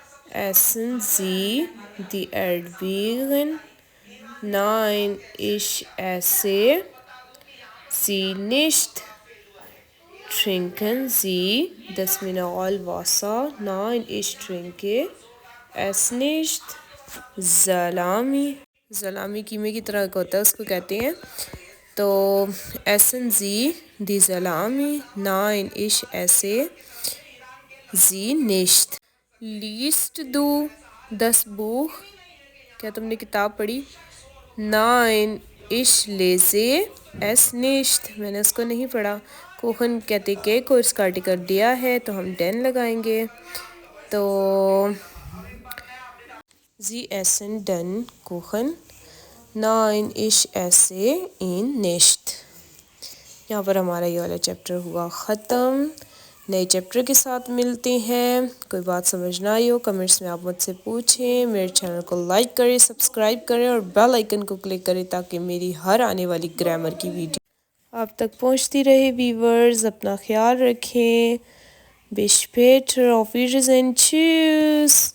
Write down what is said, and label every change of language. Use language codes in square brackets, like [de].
[de] Essen Sie die Erdbeeren? Nein, ich esse sie nicht. Trinken Sie das Mineralwasser? Nein, ich trinke es nicht. Salami. [hi] Salami कीमे की तरह का होता है, उसको कहते हैं. [de] तो essen Sie die Salami? Nein, ich esse sie nicht. Liest du das Buch? [hi] क्या तुमने किताब पढ़ी? [de] Nein, ich lese es nicht. [hi] मैंने उसको नहीं पढ़ा. कोखन कहते के को इसका आर्टिकल दिया है तो हम den लगाएंगे. [de] तो Sie essen den Kuchen? Nein, ich esse ihn nicht. [hi] यहाँ पर हमारा ये वाला चैप्टर हुआ ख़त्म. नए चैप्टर के साथ मिलते हैं. कोई बात समझ ना आई हो कमेंट्स में आप मुझसे पूछें. मेरे चैनल को लाइक करें, सब्सक्राइब करें और बेल आइकन को क्लिक करें ताकि मेरी हर आने वाली ग्रामर की वीडियो आप तक पहुंचती रहे. व्यूअर्स, अपना ख्याल रखें. [de] Bis später, auf Wiedersehen, tschüss.